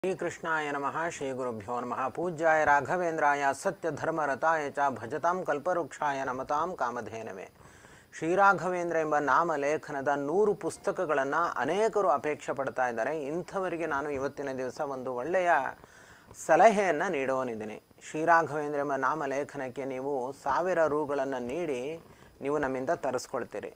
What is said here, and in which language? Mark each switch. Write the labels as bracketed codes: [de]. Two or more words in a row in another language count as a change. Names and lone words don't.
[sa] श्रीकृष्णाय नमः श्रीगुरुभ्यो नमः पूज्याय राघवेन्द्राय सत्यधर्मरताय च भजतां कल्पवृक्षाय नमतां ಕಾಮಧೇನವೇ [kn] ಶ್ರೀರಾಘವೇಂದ್ರ ಎಂಬ ನಾಮಲೇಖನದ 100 ಪುಸ್ತಕಗಳನ್ನು ಅನೇಕರು ಅಪೇಕ್ಷೆ ಪಡ್ತಾ ಇದ್ದಾರೆ. ಇಂಥವರಿಗೆ ನಾನು ಇವತ್ತಿನ ದಿವಸ ಒಂದು ಒಳ್ಳೆಯ ಸಲಹೆಯನ್ನು ನೀಡೋನಿದ್ದೀನಿ. ಶ್ರೀರಾಘವೇಂದ್ರ ಎಂಬ ನಾಮಲೇಖನಕ್ಕೆ ನೀವು 1000 ರೂಗಳನ್ನು ನೀಡಿ ನೀವು ನಮ್ಮಿಂದ ತರಿಸ್ಕೊಳ್ತೀರಿ.